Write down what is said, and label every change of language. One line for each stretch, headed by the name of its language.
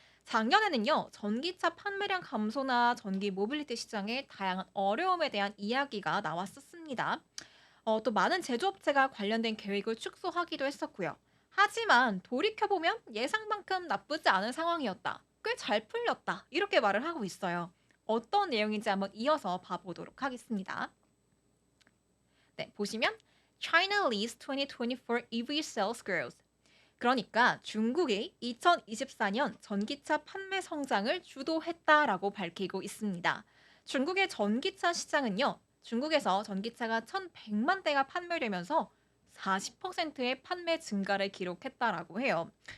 Korean: 작년에는요, 전기차 판매량 감소나 전기 모빌리티 시장의 다양한 어려움에 대한 이야기가 나왔었습니다. 또 많은 제조업체가 관련된 계획을 축소하기도 했었고요. 하지만 돌이켜보면 예상만큼 나쁘지 않은 상황이었다. 꽤 잘 풀렸다. 이렇게 말을 하고 있어요. 어떤 내용인지 한번 이어서 봐보도록 하겠습니다. 네, 보시면
English: China leads 2024 EV sales growth.
Korean: 그러니까 중국이 2024년 전기차 판매 성장을 주도했다라고 밝히고 있습니다. 중국의 전기차 시장은요, 중국에서 전기차가 1,100만 대가 판매되면서 40%의 판매 증가를 기록했다라고 해요.